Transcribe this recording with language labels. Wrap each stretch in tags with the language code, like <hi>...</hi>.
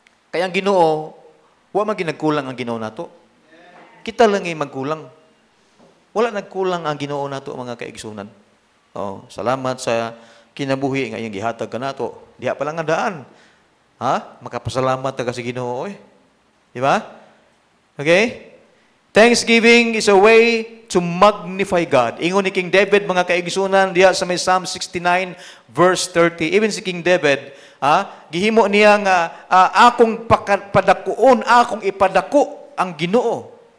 <ceb>Kaya ang Ginoo, wa man ginagkulang ang Ginoo nato. Kita lang ay magkulang. Wala nagkulang ang Ginoo nato mga kaigsunan. Salamat sa kinabuhi nga iyang gihatag kanato. Diha pa lang nga daan. Makapasalamat ta sa Ginoo Di ba? Okay?</ceb> <en>Thanksgiving is a way to magnify God.</en> <ceb>Ingon ni King David, mga kaigsunan, diya sa may Psalm 69, verse 30. Even si King David, gihimo niya nga, akong padakuon, akong ipadako ang Ginoo.</ceb>